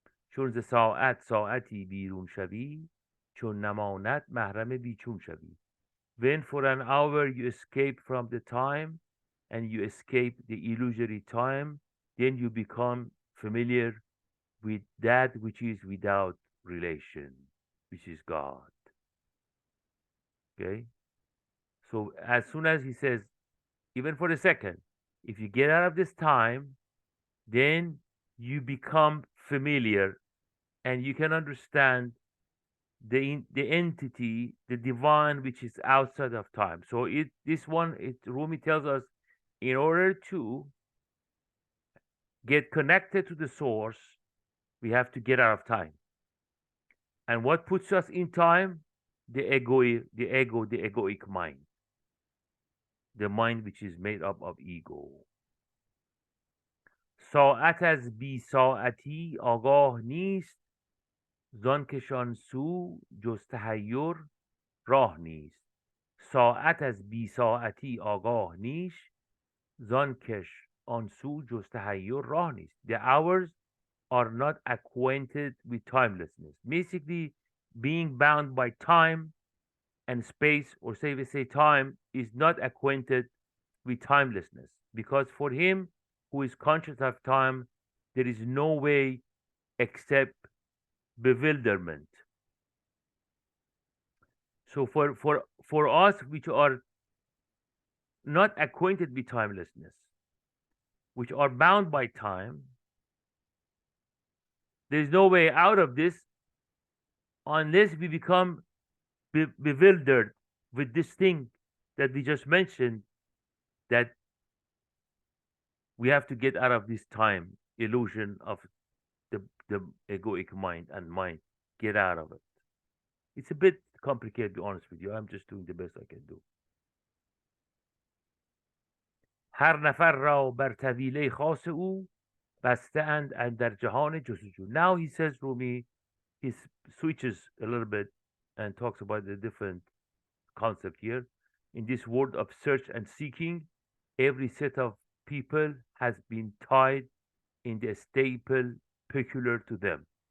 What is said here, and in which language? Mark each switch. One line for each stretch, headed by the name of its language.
Persian: چون ز ساعتی بیرون شوی، چون نماند محرم بیچون شوی.
English: When for an hour you escape from the time and you escape the illusory time, then you become familiar with that which is without relation, which is God. Okay? So as soon as he says, even for a second, if you get out of this time, then you become familiar and you can understand the entity, the divine, which is outside of time. So Rumi tells us, in order to get connected to the source, we have to get out of time. And what puts us in time? The egoic mind, the mind which is made up of ego.
Persian: ساعت از بی ساعتی آگاه نیست، زان کشان سو جز تحیر راه نیست. ساعت از بی ساعتی آگاه نیست، زان کش آن سو جز تحیر راه نیست.
English: The hours are not acquainted with timelessness. Basically, being bound by time and space, or say we say time, is not acquainted with timelessness, because for him who is conscious of time, there is no way except bewilderment. So for us which are not acquainted with timelessness, which are bound by time, there's no way out of this unless we become bewildered with this thing that we just mentioned, that we have to get out of this time illusion of the egoic mind and mind. Get out of it. It's a bit complicated, to be honest with you. I'm just doing the best I can do.
Persian: هر نفر را بر طویله خاص او بسته اند اندر جهان جستجو.
English: Now he says, Rumi, he switches a little bit and talks about the different concept here. In this world of search and seeking, every set of people has been tied in the staple peculiar to them.